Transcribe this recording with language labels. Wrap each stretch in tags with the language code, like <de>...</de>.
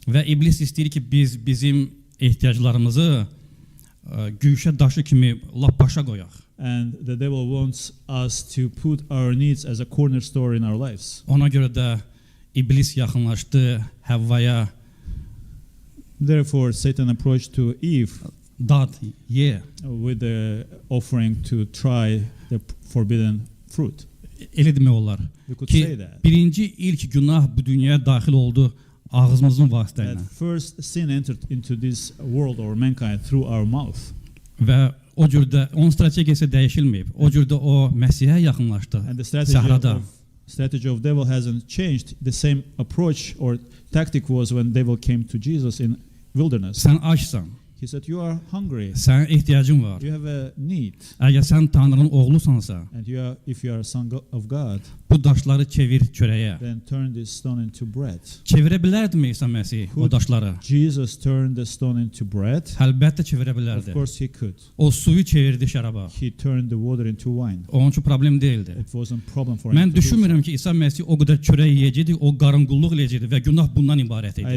<az>Və iblis istəyir ki, biz bizim ehtiyaclarımızı güşə daşı kimi lap başa qoyaq.</az> <en>And the devil wants us to put our needs as a cornerstone in our lives.</en> <az>Ona görə də iblis yaxınlaşdı Həvvaya,</az> <en>Therefore, Satan approached to Eve</en> <az>dad, ye.</az> <en>with the offering to try the forbidden fruit.</en> <az>Elə demək olar</az> <en>We could say</en> <az>ki,</az> <en>that.</en> <az>birinci ilk günah bu dünyaya daxil oldu ağzımızın vasitəsilə.</az> <en>That first sin entered into this world or mankind through our mouth.</en> <az>Və o cürdə onun strategiyası dəyişilməyib. O cürdə o Məsihə yaxınlaşdı.</az> <en>And the strategy of devil hasn't changed. The same approach or tactic was when devil came to Jesus in wilderness.</en> <az>Sən açsan,</az> <en>He said, you are hungry.</en> <az>sənin ehtiyacın var.</az> <en>You have a need.</en> <az>Əgər sən Tanrının oğlusansa,</az> <en>And if you are a son of God,</en> <az>bu daşları çevir çörəyə.</az> <en>then turn this stone into bread.</en> <az>Çevirə bilərdimi İsa Məsih o daşları?</az> <en>Jesus turned the stone into bread.</en> <az>Əlbəttə çevirə</az> <en>Of</en> <az>bilərdi.</az> <en>course he could.</en> <az>O suyu çevirdi şəraba.</az> <en>He turned the water into wine.</en> <az>Onun üçün problem deyildi.</az> <en>It wasn't a problem for him</en> <az>Mən</az> <en>to do so.</en> <az>düşünmürəm ki, İsa Məsih o qədər çörək yeyəcəkdi, o qarınqulluq eləyəcəkdi və günah bundan ibarət idi.</az>